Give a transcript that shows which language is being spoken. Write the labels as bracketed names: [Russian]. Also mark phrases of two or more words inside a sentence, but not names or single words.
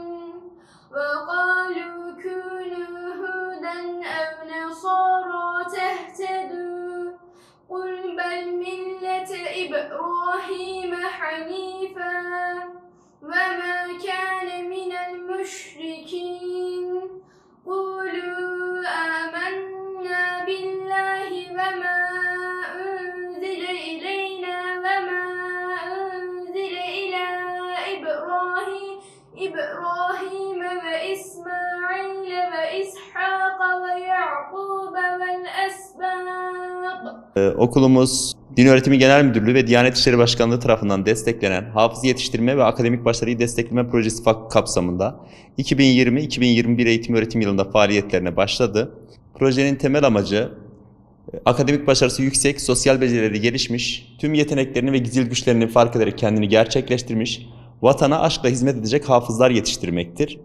[Arabic] وقالوا كونوا هودا أو نصارى تهتدوا. قل بل ملة إبراهيم حنيفا وما كان من المشركين. المشركين قولوا آمنا بالله وما أنزل إلينا وما أنزل إلى إبراهيم وإسماعيل وإسحاق ويعقوب والأسباط. [Turkish] Okulumuz Din Öğretimi Genel Müdürlüğü ve Diyanet İşleri Başkanlığı tarafından desteklenen Hafız Yetiştirme ve Akademik Başarıyı Destekleme Projesi kapsamında 2020-2021 eğitim öğretim yılında faaliyetlerine başladı. Projenin temel amacı akademik başarısı yüksek, sosyal becerileri gelişmiş, tüm yeteneklerini ve gizil güçlerini fark ederek kendini gerçekleştirmiş, vatana aşkla hizmet edecek hafızlar yetiştirmektir.